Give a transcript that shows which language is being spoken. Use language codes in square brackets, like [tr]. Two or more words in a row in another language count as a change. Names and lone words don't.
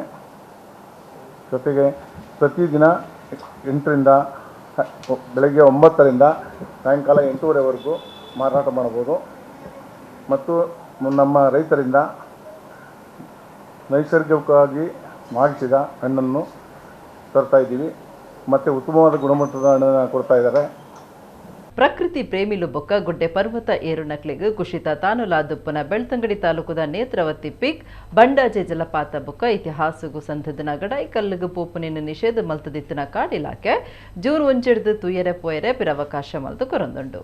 [kn] ಜೊತೆಗೆ ಪ್ರತಿದಿನ 8ರಿಂದ ಬೆಳಗ್ಗೆ 9ರಿಂದ ಸಾಯಂಕಾಲ 8:30ವರೆಗೂ ಮಾರಾಟ ಮಾಡಬಹುದು. ಮತ್ತು ನಮ್ಮ ರೈತರಿಂದ ನೈಸರ್ಗಿಕವಾಗಿ ಮಾಗಿಸಿದ ಹಣ್ಣನ್ನು ತರ್ತಾ ಇದ್ದೀವಿ ಮತ್ತು ಉತ್ತಮವಾದ ಗುಣಮಟ್ಟದ ಹಣ್ಣನ್ನು ಕೊಡ್ತಾ ಇದ್ದಾರೆ. [tcy] ಪ್ರಕೃತಿ ಪ್ರೇಮಿಲು ಬೊಕ್ಕ ಗುಡ್ಡೆ ಪರ್ವತ ಏರುನಕ್ಲೆಗ್ ಕುಶಿತ ತಾನುಲಾದುಪ್ಪನ ಬೆಳ್ತಂಗಡಿ ತಾಲೂಕುದ ನೇತ್ರಾವತಿ ಪೀಕ್ ಬಂಡಾಜೆ ಜಲಪಾತ ಬೊಕ್ಕ ಇತಿಹಾಸಗು ಸಂಧದನ ಗಡಾಯಿ ಕಲ್ಲುಗು ಪೋಪುನಿನ ನಿಷೇಧ ಮಲ್ತದಿತ್ತಿನ ಕಾಡ್ ಇಲಾಖೆ ಜೂನ್ 1 ತುಯರೆ ಪೋಯರೆ ಪಿರವಕಾಶ ಮಲ್ತು ಕೊರೊಂದುಂಡು.